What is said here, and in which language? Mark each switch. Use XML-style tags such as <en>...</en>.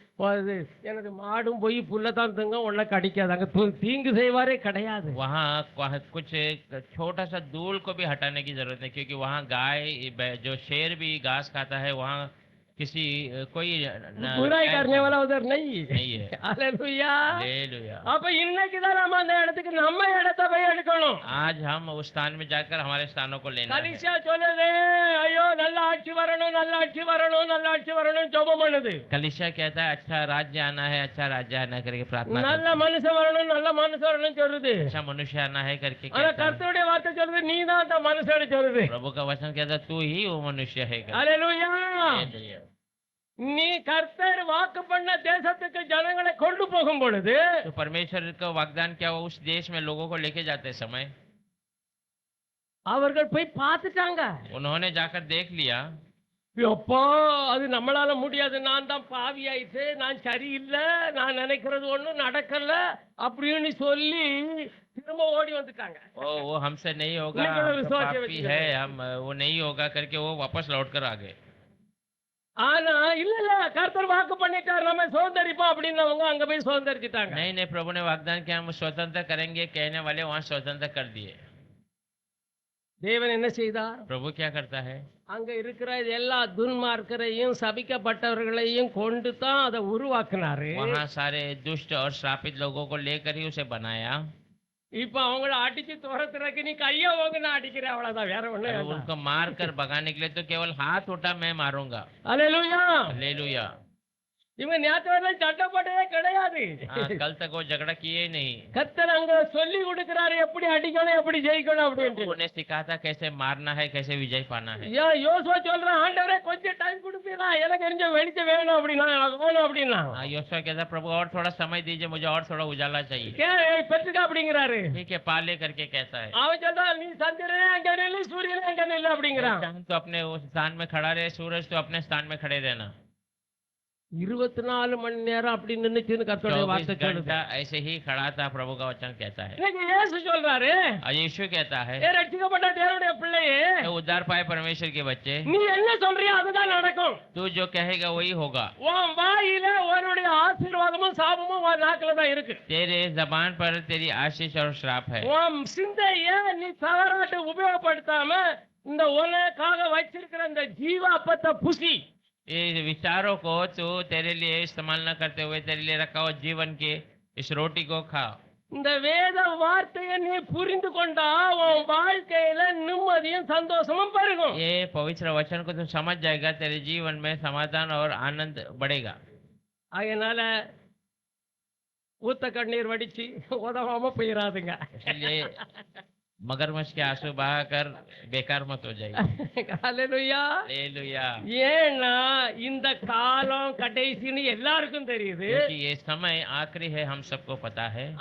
<ta>அது எனது மாடும் போய் புல்லதான் திங்க உன்னை கடிக்காது. அங்க தீங்கு செய்வாரே கிடையாது.</ta> <hi>वहाँ वहाँ कुछ छोटा सा धूल को भी हटाने की जरूरत है, क्योंकि वहाँ जो शेर भी घास खाता है, वहाँ किसी कोई बुराई करने वाला उधर नहीं नहीं है। हालेलुया। हालेलुया।</hi> <ta>அப்ப இன்னைக்கு தான் நம்ம அந்த இடத்துக்கு நம்ம இடத்தை போய் எடுக்கணும்.</ta> <hi>आज हम उस स्थान में जाकर हमारे स्थानों को लेना है।</hi> <ta>கலிசியா சொல்லுது, ஐயோ நல்ல ஆட்சி வரணும், நல்ல ஆட்சி வரணும், நல்ல ஆட்சி வரணும் ஜெபம் பண்ணுது.</ta> <hi>कलिसिया कहता है अच्छा राज्य आना है, अच्छा राज्य आना करके प्रार्थना</hi> <ta>நல்ல</ta> <hi>करता है।</hi> <ta>மனுஷன் வரணும், நல்ல மனுஷன் வரணும் சொல்லுது.</ta> <hi>अच्छा मनुष्य आना है करके</hi> <ta>ஆனா</ta> <hi>कहता है।</hi> <ta>கர்த்தருடைய வார்த்தை சொல்லுது, நீ தான் அந்த மனுஷன் சொல்லுது.</ta> <hi>प्रभु का वचन कहता है तू ही वो मनुष्य है करके।</hi> <ta>ஹalleluya।</ta> <hi>हालेलुया।</hi> <ta>நீ கர்த்தர் வாக்கு பண்ண தேசத்துக்கு ஜனங்களை கொண்டு போகும் பொழுது</ta> <hi>तो परमेश्वर का वाग्दान क्या हुआ, उस देश में लोगों को लेके जाते समय</hi> <ta>அவர்கள் போய் பார்த்துட்டாங்க.</ta> <hi>उन्होंने जाकर देख लिया।</hi> <ta>அப்பா அது நம்மளால முடியாது, நான் தான் பாவி ஆயிட்டு, நான் சரியில்லை, நான் நினைக்கிறது ஒண்ணும் நடக்கல அப்படின்னு சொல்லி திரும்ப ஓடி வந்துட்டாங்க.</ta> <hi>वो हमसे नहीं होगा, नहीं, हम तो विश्वास है, पापी है, हम वो नहीं होगा करके वो वापस लौट कर आ गए।</hi> <ta>ஆனா இல்ல இல்ல கர்த்தர் வாக்கு பண்ணிட்டார் நம்ம சுதந்திரிப்போம் அப்படின்னவங்க அங்க போய் சுதந்திரிச்சிட்டாங்க.</ta> <hi>नहीं नहीं, प्रभु ने वाग्दान किया हम स्वतंत्र करेंगे कहने वाले वहाँ स्वतंत्र कर दिए।</hi> <ta>தேவன் என்ன செய்தார்?</ta> <hi>प्रभु क्या करता है,</hi> <ta>அங்க இருக்கிற எல்லா துன்மார்க்கரையும் சபிக்கப்பட்டவர்களையும் கொண்டு தான் அதை உருவாக்குனாரு.</ta> <hi>वहाँ सारे दुष्ट और श्रापित लोगों को लेकर ही उसे बनाया।</hi> <ta>இப்ப அவங்கள அடிச்சு துரத்துறதுக்கு நீ கைய ஓங்குனா அடிக்கிற, அவ்வளவுதான், வேற ஒண்ணு</ta> <hi>और</hi> <ta>வேண்டாம்.</ta> <hi>उनको मार कर भगाने के लिए तो केवल हाथ उठा मैं मारूंगा।</hi> <ta>அல்லேலூயா।</ta> <hi>हालेलुया।</hi> <ta>இவங்க நேத்து வரலாம் சண்டை போட்டதே கிடையாது.</ta> <hi>हाँ, कल तक वो झगड़ा किए ही नहीं।</hi> <ta>கர்த்தர் அங்க சொல்லி கொடுக்கிறாரு எப்படி அடிக்கணும், எப்படி ஜெயிக்கணும் அப்படின்ட்டு.</ta> <hi>उन्हें सिखाता कैसे मारना है, कैसे विजय पाना है।</hi> <ta>யோசுவா சொல்றான், ஆண்டவரே கொஞ்சம் டைம் கொடுப்பீங்களா, எனக்கு கொஞ்சம் வெளிச்சம் வேணும் அப்படின்னா, எனக்கு வேணும் அப்படின்னா.</ta> <hi>हाँ, योशुआ कहता प्रभु और थोड़ा समय दीजिए, मुझे और थोड़ा उजाला चाहिए।</hi> <ta>பெற்றுக்க அப்படிங்கிறாரு.</ta> <hi>ठीक है पाले करके कहता है।</hi> <ta>அவன் சொல்றான், நீ சந்திரனே அங்க நில்லு, சூரியனே அங்க நில்லு அப்படிங்கிறான்.</ta> <hi>चांद तो अपने उस स्थान में खड़ा रहे, सूरज तो अपने स्थान में खड़े रहना।</hi> <ta>24 மணி நேரம் அப்படி நின்னுச்சுன்னு கர்த்தருடைய</ta> <hi>24</hi> <ta>வார்த்தை சொல்லுது.</ta> <hi>घंटा ऐसे ही खड़ा था, प्रभु का वचन कहता है।</hi> <ta>இன்னைக்கு இயேசு சொல்றாரு,</ta> <hi>और यीशु कहता है</hi> <ta>ரட்சிக்கப்பட்ட தேவனுடைய பிள்ளையே,</ta> <hi>तो उद्धार पाए परमेश्वर के बच्चे,</hi> <ta>நீ என்ன சொல்றியோ அதுதான் நடக்கும்.</ta> <hi>तू जो कहेगा वही होगा।</hi> <ta>உன் வாயில உன்னுடைய ஆசீர்வாதமும் சாபமும் உன் நாக்குல தான் இருக்கு.</ta> <hi>तेरे जबान पर तेरी आशीष और श्राप है।</hi> <ta>உன் சிந்தைய நீ தவறாட்டு உபயோகப்படுத்தாம இந்த உனக்காக வச்சிருக்கிற இந்த ஜீவ அப்பத்தை புசி.</ta> <hi>ये विचारों को तू तेरे लिए इस्तेमाल न करते हुए तेरे लिए रखा हुआ जीवन के इस रोटी को खा।</hi> <ta>இந்த வேத வார்த்தையை நீ புரிந்து கொண்டா உன் வாழ்க்கையில நிம்மதியும் சந்தோஷமும் பெருகும்.</ta> <hi>ये पवित्र वचन को तू समझ जाएगा, तेरे जीवन में समाधान और आनंद बढ़ेगा।</hi> <ta>அதனால ஊத்த கண்ணீர் வடிச்சு உதவாம போயிடாதுங்க.</ta> <hi>इसलिए मगरमच्छ के आंसू बहाकर बेकार मत हो जाइए।</hi> <ta>ஹல்லேலூயா.</ta> <hi>हालेलुया।</hi> <ta>ஏன்னா இந்த காலம் கடைசின்னு எல்லாருக்கும் தெரியுது.</ta> <hi>क्योंकि ये समय आखिरी है, हम सबको पता है।</hi>